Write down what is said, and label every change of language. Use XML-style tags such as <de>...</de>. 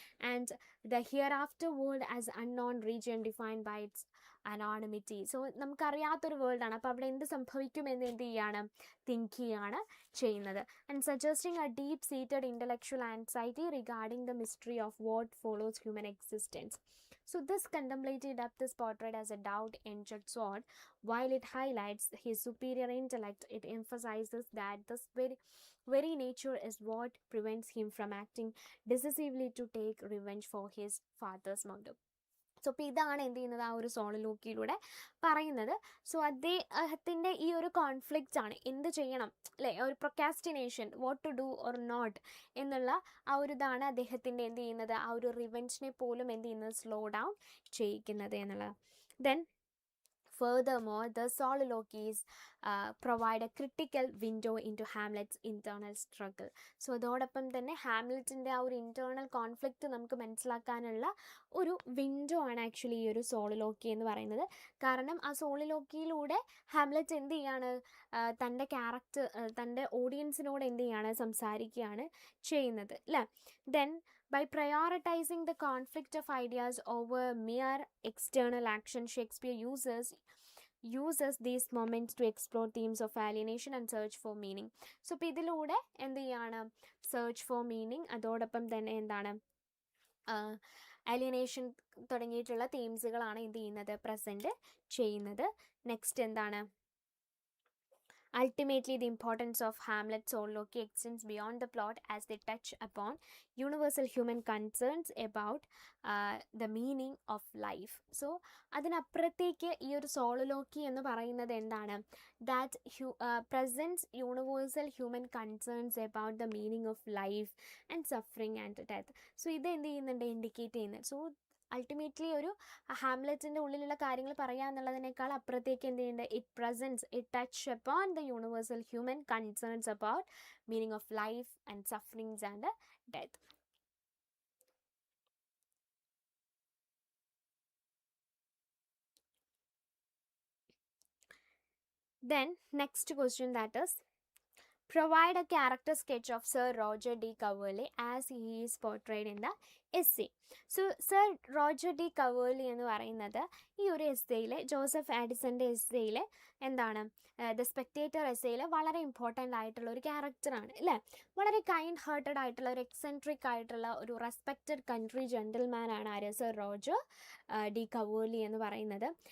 <en>And the hereafter world as unknown region defined by its anonymity.</en> <ml>So നമുക്കറിയാത്തൊരു വേൾഡാണ്, അപ്പോൾ അവിടെ എന്ത് സംഭവിക്കുമെന്ന് എന്ത് ചെയ്യാണ്, തിങ്ക് ചെയ്യാണ് ചെയ്യുന്നത്.</ml> <en>And suggesting a deep seated intellectual anxiety regarding the mystery of what follows human existence. So this contemplative depth is portrayed as a doubt-edged sword. While it highlights his superior intellect, it emphasizes that this very nature is what prevents him from acting decisively to take revenge for his father's murder.</en> <ml>So അപ്പോൾ ഇതാണ് എന്ത് ചെയ്യുന്നത്, ആ ഒരു സോളിലോക്കിയിലൂടെ പറയുന്നത്. So അദ്ദേഹത്തിൻ്റെ ഈ ഒരു കോൺഫ്ലിക്റ്റ് ആണ്, എന്ത് ചെയ്യണം അല്ലേ, ഒരു procrastination,</ml> <en>what to do or not</en> <ml>എന്നുള്ള ആ ഒരു ഇതാണ് അദ്ദേഹത്തിൻ്റെ എന്ത് ചെയ്യുന്നത്, ആ ഒരു റിവെഞ്ചിനെ പോലും എന്ത് ചെയ്യുന്നത്, സ്ലോ ഡൗൺ ചെയ്യിക്കുന്നത് എന്നുള്ളത്.</ml> <en>Then furthermore, the soliloquies provide a critical window into Hamlet's internal struggle.</en> <ml>So അതോടൊപ്പം തന്നെ ഹാംലെറ്റിൻ്റെ ആ ഒരു ഇൻറ്റേർണൽ കോൺഫ്ലിക്റ്റ് നമുക്ക് മനസ്സിലാക്കാനുള്ള ഒരു വിൻഡോ ആണ് ആക്ച്വലി ഈ ഒരു സോളിലോക്കി എന്ന് പറയുന്നത്. കാരണം ആ സോളിലോക്കിയിലൂടെ ഹാംലെറ്റ് എന്ത് ചെയ്യാണ്, തൻ്റെ ക്യാരക്ടർ തൻ്റെ ഓഡിയൻസിനോട് എന്ത് ചെയ്യാണ്, സംസാരിക്കുകയാണ് ചെയ്യുന്നത് അല്ലേ.</ml> <en>Then by prioritizing the conflict of ideas over mere external action, Shakespeare uses these moments to explore themes of alienation and search for meaning.</en> <ml>So ഇപ്പോൾ ഇതിലൂടെ എന്ത് ചെയ്യാണ്,</ml> <en>search for meaning,</en> <ml>അതോടൊപ്പം തന്നെ എന്താണ്, alienation തുടങ്ങിയിട്ടുള്ള തീംസുകളാണ് എന്ത് ചെയ്യുന്നത്, പ്രസൻറ്റ് ചെയ്യുന്നത്.</ml> <en>Next എന്താണ്, ultimately the importance of Hamlet's soliloquy extends beyond the plot as they touch upon universal human concerns about the meaning of life. So</en> <ml>അതിനപ്പുറത്തേക്ക് ഈ ഒരു സോളിലോക്കി എന്ന് പറയുന്നത് എന്താണ്,</ml> <en>That presents universal human concerns about the meaning of life and suffering and death.</en> <ml>So ഇത് എന്ത് ചെയ്യുന്നുണ്ട്, indicate ചെയ്യുന്നത്. സോ അൾട്ടിമേറ്റ്ലി ഒരു ഹാംലെറ്റിൻ്റെ ഉള്ളിലുള്ള കാര്യങ്ങൾ പറയുക എന്നുള്ളതിനേക്കാൾ അപ്പുറത്തേക്ക് എന്ത് ചെയ്യുന്നുണ്ട്,</ml> <en>It touch upon the universal human concerns about meaning of life and sufferings and death. Then next question, that is, provide a character sketch of Sir Roger de Coverley as he is portrayed in the essay.</en> <ml>So sir Roger D കവേർലി എന്ന് പറയുന്നത് ഈ ഒരു എസ്സേയിലെ, Joseph ആഡിസൻ്റെ എസ്സേയിലെ എന്താണ്, the spectator എസ്സേയിൽ വളരെ important ആയിട്ടുള്ള ഒരു ക്യാരക്ടറാണ് അല്ലേ. വളരെ കൈൻഡ് ഹാർട്ടഡ് ആയിട്ടുള്ള ഒരു എക്സെൻട്രിക് ആയിട്ടുള്ള ഒരു റെസ്പെക്റ്റഡ് കൺട്രി ജെൻറ്റിൽമാൻ ആണ് ആര്, സർ റോജർ ഡി കവേർലി എന്ന് പറയുന്നത്.</ml>